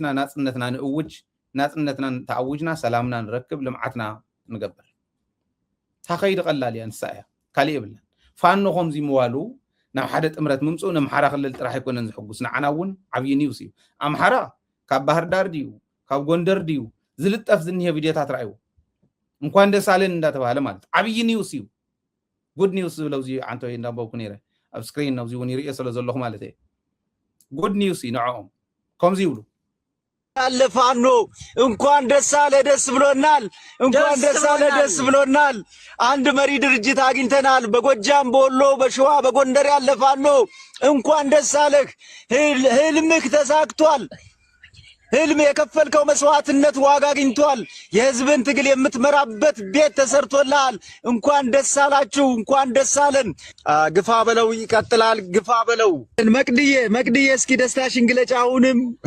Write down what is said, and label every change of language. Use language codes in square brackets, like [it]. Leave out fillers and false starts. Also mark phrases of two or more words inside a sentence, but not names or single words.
[ti] ናጽነትና ንእውጅ ናጽነትና ተኣውጅና ሰላምና ንረክብ ልምዓትና ንገብር ታኸይድ ቀላል እያ ንሳ እያ ካሊእ የብለን ፋኖ ከምዚ ምዋሉ ናብ ሓደ ጥምረት ምምፅኡ ንኣምሓራ ክልል ጥራሕ ኣይኮነን ዝሕጉስ ንዓና እውን ዓብዪ ኒውስ እዩ ኣምሓራ ካብ ባህር ዳር ድዩ ካብ ጎንደር ድዩ ዝልጠፍ ዝኒሄ ቪድዮታት ረኣዩ እንኳን ደስ ኣለን እንዳተባሃለ ማለት ዓብዪ ኒውስ እዩ [en] good news [ti] ዝብለው እዚ ዓንቶ እንዳንበብኩ ነይረ ኣብ ስክሪን ነብዚ እውን ይርኦ ስለ ዘለኹ ማለት እየ [en] good news [ti] እዩ ንዕኦም ከምዚ ይብሉ [am] አለፋኖ እንኳን ደስ አለ ደስ ብሎናል እንኳን ደስ አለ ደስ ብሎናል አንድ መሪ ድርጅት አግኝተናል በጎጃም በወሎ በሸዋ በጎንደር ያለፋኖ እንኳን ደስ አለህ ህልምህ ተሳክቷል ህልም የከፈልከው መስዋዕትነት ዋጋ አግኝቷል የህዝብን ትግል የምትመራበት ቤት ተሰርቶልሃል እንኳን ደስ አላችሁ እንኳን ደስ አለን ግፋ በለው ይቀጥላል ግፋ በለው መቅድዬ እስኪ ደስታሽን ግለጪ አሁንም